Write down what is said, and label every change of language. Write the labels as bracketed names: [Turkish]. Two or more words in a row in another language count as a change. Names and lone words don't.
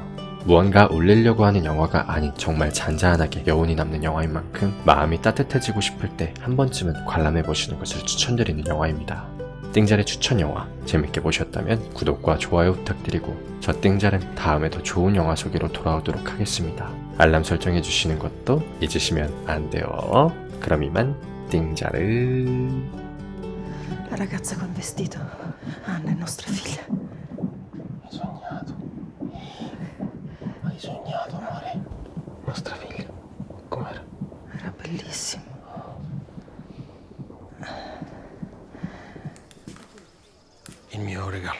[Korean] 무언가 울리려고 하는 영화가 아닌 정말 잔잔하게 여운이 남는 영화인 만큼 마음이 따뜻해지고 싶을 때 한 번쯤은 관람해보시는 것을 추천드리는 영화입니다. 띵잘의 추천 영화 재밌게 보셨다면 구독과 좋아요 부탁드리고 저 띵잘은 다음에 더 좋은 영화 소개로 돌아오도록 하겠습니다. 알람 설정해주시는 것도 잊으시면 안 돼요. 그럼 이만 띵잘을. [Italian] La ragazza col vestito. Anna è nostra figlia. Hai sognato, amore? Nostra figlia. Com'era? Era bellissimo. Il mio regalo.